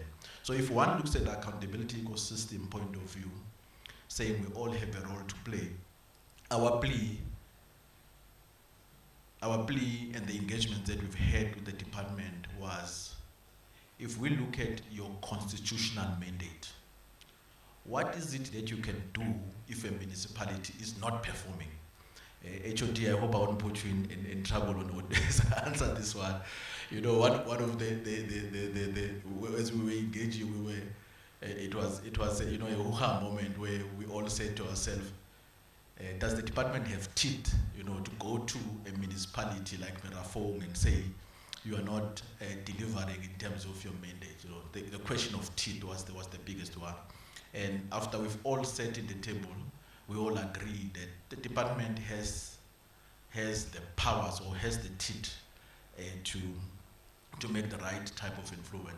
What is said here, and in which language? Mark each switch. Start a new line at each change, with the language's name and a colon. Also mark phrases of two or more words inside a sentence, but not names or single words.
English: So if one looks at the accountability ecosystem point of view, saying we all have a role to play, our plea and the engagement that we've had with the department was, if we look at your constitutional mandate, what is it that you can do if a municipality is not performing? HOD, I hope I won't put you in trouble on what answer this one. One of the as we were engaging, it was a hoo-ha moment where we all said to ourselves, does the department have teeth, to go to a municipality like Merafong and say, you are not delivering in terms of your mandate? The question of teeth was the biggest one. And after we've all sat in the table, we all agree that the department has the powers or has the teeth to make the right type of influence.